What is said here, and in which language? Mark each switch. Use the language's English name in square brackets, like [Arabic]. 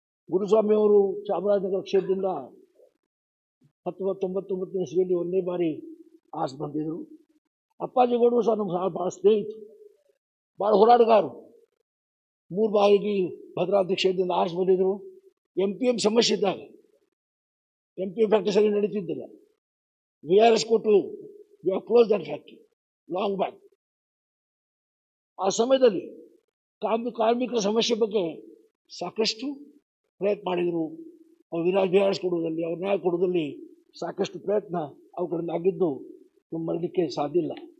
[Kannada] ಗುರುಸ್ವಾಮಿ ಅವರು ಚಾಮರಾಜನಗರ ಕ್ಷೇತ್ರದಿಂದ 1999ನೇ ಇಸ್ವಿಯಲ್ಲಿ ಒಂದೇ ಬಾರಿ ಆಸ್ ಬಂದಿದ್ರು. ಅಪ್ಪಾಜಿಗೌಡರು ಸಹ ನಮ್ಗೆ ಭಾಳ ಸ್ನೇಹಿತರು, ಭಾಳ ಹೋರಾಟಗಾರರು. 3 ಬಾರಿಗೆ ಭದ್ರಾವತಿ ಕ್ಷೇತ್ರದಿಂದ ಆಸ್ ಬಂದಿದ್ರು. MPM ಸಮಸ್ಯೆ ಇದ್ದಾಗ MPM ಫ್ಯಾಕ್ಟರಿ ಸರಿ ನಡೀತಿದ್ದಿಲ್ಲ. VRS ಕೊಟ್ಟು [English] we have closed that factory long back. [Kannada] ಆ ಸಮಯದಲ್ಲಿ ಕಾರ್ಮಿಕರ ಸಮಸ್ಯೆ ಬಗ್ಗೆ ಸಾಕಷ್ಟು ಪ್ರಯತ್ನ ಮಾಡಿದರು. ಅವ್ರು VRS ಕೊಡುವುದಲ್ಲಿ, ಅವ್ರ ನ್ಯಾಯ ಕೊಡುವುದಲ್ಲಿ ಸಾಕಷ್ಟು ಪ್ರಯತ್ನ ಅವ್ರ ಕಡೆಯಿಂದ ಆಗಿದ್ದು ನಮ್ಮ ಮರಲಿಕ್ಕೆ ಸಾಧ್ಯ ಇಲ್ಲ.